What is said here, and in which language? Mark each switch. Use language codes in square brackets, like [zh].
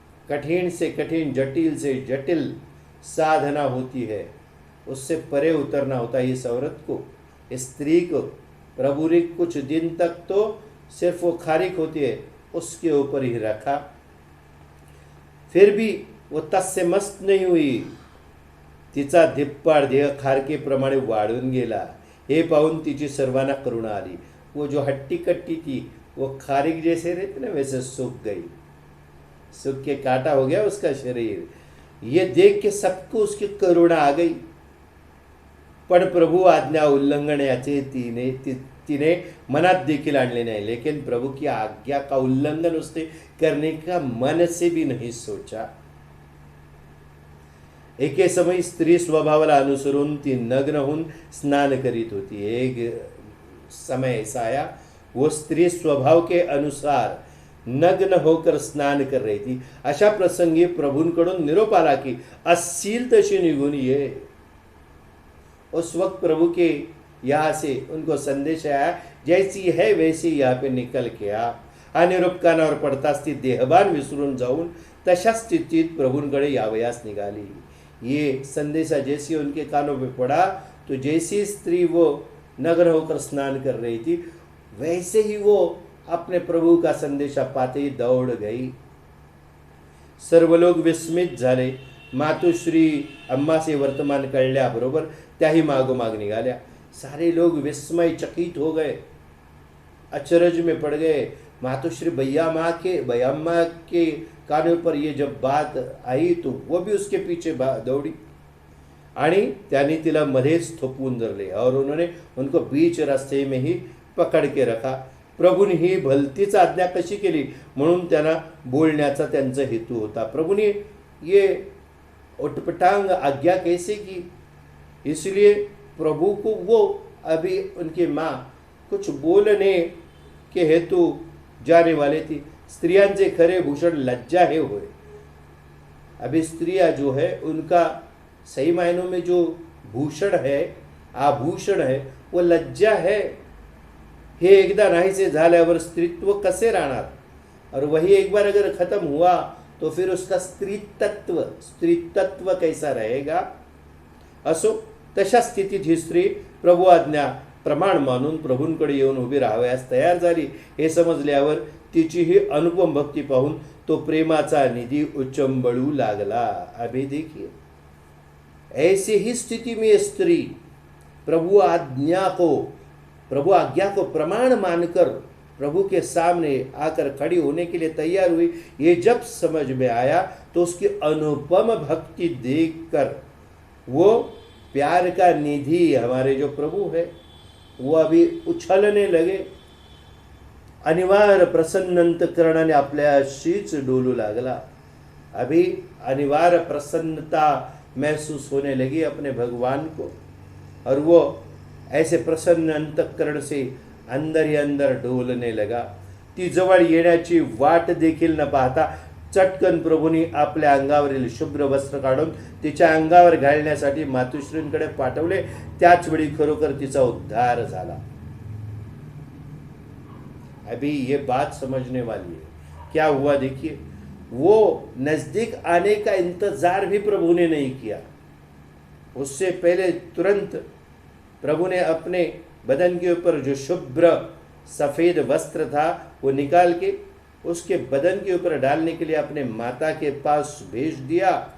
[hi] कठिन से कठिन, जटिल से जटिल साधना होती है, उससे परे उतरना होता है इस औरत को, इस स्त्री को. प्रभु ने कुछ दिन तक तो सिर्फ वो खारिक होती है उसके ऊपर ही रखा, फिर भी वो तस से मस्त नहीं हुई. [mr] तिचा धिप्पाड देह खारकेप्रमाणे वाढून गेला. हे पाहून तिची सर्वांना करुणा आली. [hi] वो जो हट्टी कट्टी थी वो खारिक जैसे रहते ना वैसे सूख गई, सूख के काटा हो गया उसका शरीर. ये देख के सबको उसकी करुणा आ गई. [mr] पण प्रभु आज्ञा उल्लंघण्याचे तिने मनात देखील आणले नाही, [hi] लेकिन प्रभु की आज्ञा का उल्लंघन उसने करने का मन से भी नहीं सोचा। [mr] एके समय स्त्री स्वभावाला अनुसरून ती नग्न होऊन स्नान करीत होती। [hi] एक समय ऐसा आया, वो स्त्री स्वभाव के अनुसार नग्न होकर स्नान कर रही थी। [mr] अशा प्रसंगी प्रभूंकडून निरोप आला की असशील तशी निघून ये। [hi] उस वक्त प्रभु के यहाँ से उनको संदेश आया, जैसी है वैसी यहाँ पे निकल के आ। [mr] हा निरोप कानावर पडताच ती देहभान विसरून जाऊन तशा स्थितीत प्रभूंकडे यावयास निघाली। [hi] ये संदेशा जैसी उनके कानों पे पड़ा, तो जैसी स्त्री वो नग्न होकर स्नान कर रही थी, वैसे ही वो अपने प्रभु का संदेशा पाते ही दौड़ गई। [mr] सर्व लोग विस्मित झाले। मातोश्री अम्माचे वर्तमान कळल्याबरोबर त्याही मागोमाग निघाल्या। [hi] सारे लोग विस्मय चकित हो गए, अचरज में पड़ गए। मातोश्री बयाम्मा के कानों पर ये जब बात आई तो वो भी उसके पीछे दौड़ी [mr] आणि त्यांनी तिला मध्येच थोपवून धरले [hi] और उन्होंने उनको बीच रास्ते में ही पकड़ के रखा। [mr] प्रभूने ही भलतीच आज्ञा कशी केली म्हणून त्यांना बोलण्याचा त्यांचा हेतू होता। [hi] प्रभूने ये उटपटांग आज्ञा कैसे की, इसलिए प्रभु को वो अभी उनकी माँ कुछ बोलने के हेतु जाने वाले थी। [mr] स्त्रियांचे खरे भूषण लज्जा हे होय। [hi] अभी स्त्रियां जो है उनका सही मायनों में जो भूषण है, आभूषण है, वो लज्जा है। [mr] हे एकदा नाहीसे झाल्यावर स्त्रीत्व कसे राहणार, [hi] और वही एक बार अगर खत्म हुआ तो फिर उसका स्त्रीतत्व कैसा रहेगा। [mr] असो तशा स्थितीत ही स्त्री प्रभु आज्ञा प्रमाण मानून प्रभूंकडे येऊन उभी राहावयास तयार झाली। हे समजल्यावर तिची ही अनुपम भक्ती पाहून तो प्रेमाचा निधी उचंबळू लागला। [hi] अभी देखिए, ऐसी ही स्थिति में स्त्री प्रभु आज्ञा को प्रमाण मानकर प्रभु के सामने आकर खड़ी होने के लिए तैयार हुई। ये जब समझ में आया तो उसकी अनुपम भक्ति देखकर वो प्यार का निधि हमारे जो प्रभु है वो अभी उछलने लगे। [mr] अनिवार्य प्रसन्न अंतःकरणाने आपल्याशीच डोलू लागला। [hi] अभी अनिवार्य प्रसन्नता महसूस होने लगी अपने भगवान को, और वो ऐसे प्रसन्न अंतःकरण से अंदर ही अंदर डोलने लगा। [mr] ती जवळ येण्याची वाट देखील न पाहता चटकन प्रभूंनी आपल्या अंगावरील शुभ्र वस्त्र काढून तिच्या अंगावर घालण्यासाठी मातोश्रींकडे पाठवले। त्याच वेळी खरोखर तिचा उद्धार झाला। [hi] अभी ये बात समझने वाली है। क्या हुआ देखिए, वो नजदीक आने का इंतजार भी प्रभु ने नहीं किया। उससे पहले तुरंत प्रभु ने अपने बदन के ऊपर जो शुभ्र सफेद वस्त्र था वो निकाल के उसके बदन के ऊपर डालने के लिए अपने माता के पास भेज दिया।